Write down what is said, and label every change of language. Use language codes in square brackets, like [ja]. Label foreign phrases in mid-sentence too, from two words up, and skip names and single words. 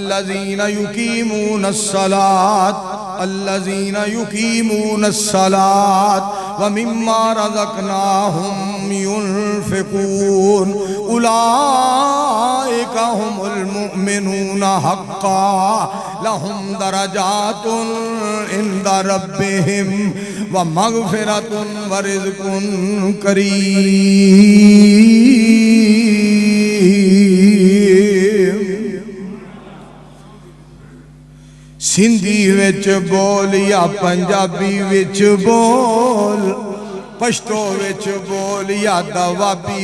[ar] الَّذِينَ يُقِيمُونَ الصَّلَاةَ وَمِمَّا رَزَقْنَاهُمْ يُنْفِقُونَ أُولَئِكَ هُمُ الْمُؤْمِنُونَ حَقًّا لَهُمْ دَرَجَاتٌ عِنْدَ رَبِّهِمْ وَمَغْفِرَةٌ وَرِزْقٌ کریم [pa] سندھی وچ بول یا پنجابی وچ بول پشتو وچ بول یا دوابی